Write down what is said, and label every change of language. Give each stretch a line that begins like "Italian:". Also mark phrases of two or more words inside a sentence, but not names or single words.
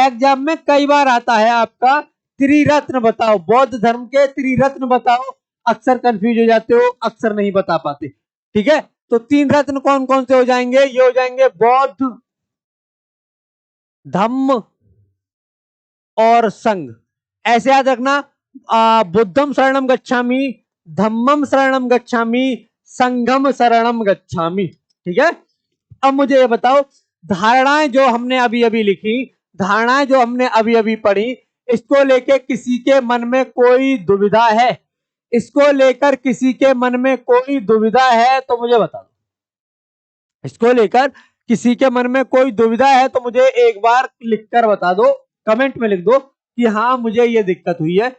Hindi: एग्जाम में कई बार आता है आपका त्रिरत्न बताओ, बौद्ध धर्म के त्रिरत्न बताओ। अक्सर कंफ्यूज हो जाते हो, अक्सर नहीं बता पाते। ठीक है, तो 3 रत्न कौन कौन से हो जाएंगे? ये हो जाएंगे बौद्ध, धम्म और संघ। ऐसे याद रखना,
Pali: बुद्धम शरणम गच्छामि, धम्मम शरणम गच्छामि, संघम शरणम गच्छामि।
Hindi: ठीक है, अब मुझे ये बताओ, धारणाएं जो हमने अभी अभी लिखी, धारणाएं जो हमने अभी अभी पढ़ी, इसको लेके किसी के मन में कोई दुविधा है? इसको लेकर किसी के मन में कोई दुविधा है तो मुझे बता दो। इसको लेकर किसी के मन में कोई दुविधा है तो मुझे एक बार लिखकर बता दो, कमेंट में लिख दो कि हाँ मुझे ये दिक्कत हुई है।